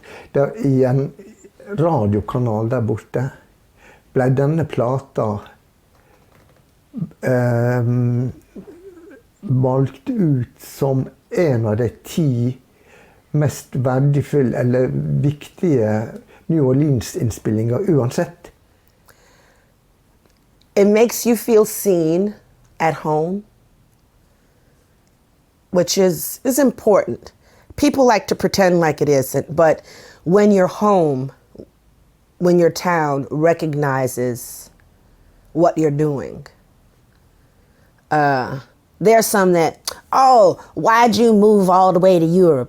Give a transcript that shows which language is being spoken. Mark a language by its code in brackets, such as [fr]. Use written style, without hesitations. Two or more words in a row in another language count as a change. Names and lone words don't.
[no] Det, i en radiokanal der borte ble denne plata valgt ut som en av de 10 mest verdifulle eller viktige New Orleans-innspillinger uansett. [en] It makes you feel seen at home, which is important. People like to pretend like it isn't, but when you're home, when your town recognizes what you're doing, there's some that, oh, why'd you move all the way to Europe?